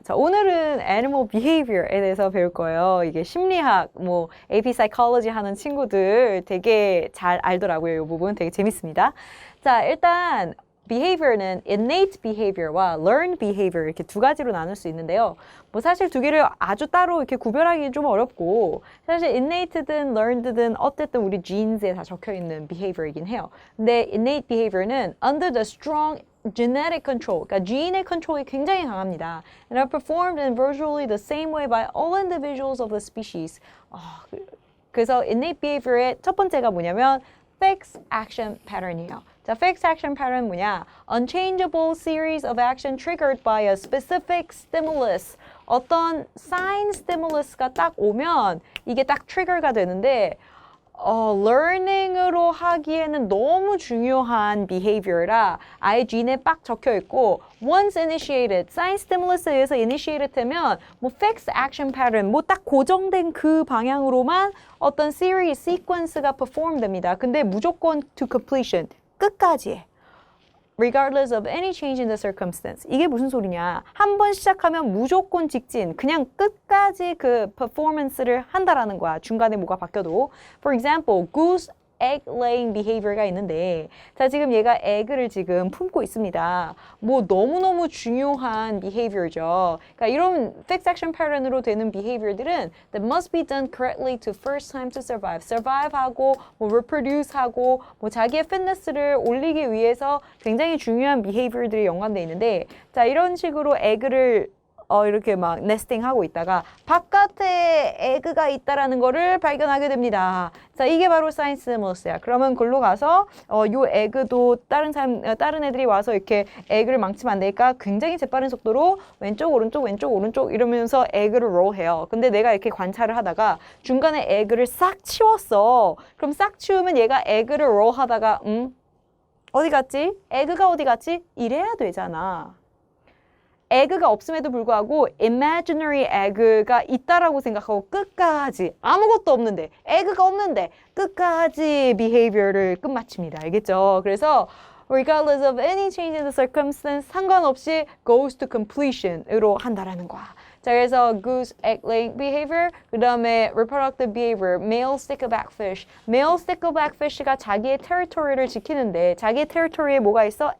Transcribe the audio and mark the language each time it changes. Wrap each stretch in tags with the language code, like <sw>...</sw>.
<ko>자, 오늘은 animal behavior에 대해서 배울 거예요. 이게 심리학, 뭐 AP psychology 하는 친구들 되게 잘 알더라고요. 이 부분 되게 재밌습니다. 자, 일단 behavior는 innate behavior와 learned behavior 이렇게 두 가지로 나눌 수 있는데요. 뭐 사실 두 개를 아주 따로 이렇게 구별하기 좀 어렵고 사실 innate든 learned든 어쨌든 우리 genes에 다 적혀 있는 behavior이긴 해요. 근데 innate behavior는</ko> <en>under the strong genetic control,</en> <ko>그러니까 gene의 컨트롤이 굉장히 강합니다.</ko> <en>And are performed in virtually the same way by all individuals of the species.</en> <ko>그래서 innate behavior의 첫 번째가 뭐냐면 fixed action pattern이에요.</ko> <en>자, fixed action pattern</en> <ko>뭐냐?</ko> <en>Unchangeable series of action triggered by a specific stimulus.</en> <ko>어떤 sign stimulus가 딱 오면 이게 딱 trigger가 되는데 learning으로 하기에는 너무 중요한 behavior라 아예 gene에 빡 적혀 있고</ko> <en>once initiated,</en> <ko>sign stimulus에 의해서 initiated 되면 뭐 fixed action pattern, 뭐 딱 고정된 그 방향으로만 어떤 series, sequence가 perform 됩니다. 근데 무조건</ko> <en>to completion,</en> <ko>끝까지 해.</ko> <en>regardless of any change in the circumstance.</en> <ko>이게 무슨 소리냐? 한 번 시작하면 무조건 직진, 그냥 끝까지 그 performance를 한다라는 거야. 중간에 뭐가 바뀌어도.</ko> <en>For example,</en> <ko>goose egg laying behavior가 있는데 자, 지금 얘가 에그를 지금 품고 있습니다. 뭐 너무너무 중요한 behavior죠. 그러니까 이런</ko> <en>fixed action pattern으로 되는 behavior들은 that must be done correctly to first time to survive.</en> <ko>survive하고 뭐 reproduce하고 뭐 자기의 fitness를 올리기 위해서 굉장히 중요한 behavior들이 연관돼 있는데 자, 이런 식으로 에그를 이렇게 막 네스팅하고 있다가 바깥에 에그가 있다라는 거를 발견하게 됩니다. 자, 이게 바로 sign stimulus야. 그러면 글로 가서 요 에그도 다른 애들이 와서 이렇게 에그를 망치면 안 되니까 굉장히 재빠른 속도로 왼쪽 오른쪽 왼쪽 오른쪽 이러면서 에그를 롤해요. 근데 내가 이렇게 관찰을 하다가 중간에 에그를 싹 치웠어. 그럼 싹 치우면 얘가 에그를 롤하다가 어디 갔지? 에그가 어디 갔지? 이래야 되잖아. 에그가 없음에도 불구하고 imaginary egg가 있다라고 생각하고 끝까지 아무것도 없는데 에그가 없는데 끝까지 behavior를 끝마칩니다. 알겠죠?</ko> <en>그래서 regardless of any change in the circumstance</en> <ko>상관없이</ko> <en>goes to completion으로 한다라는 거야. 자, 그래서 goose egg laying behavior,</en> <ko>그 다음에</ko> <en>reproductive behavior, male stickleback fish.</en> <ko>male stickleback fish가 자기의 territory를 지키는데 자기의 territory에 뭐가 있어?</ko>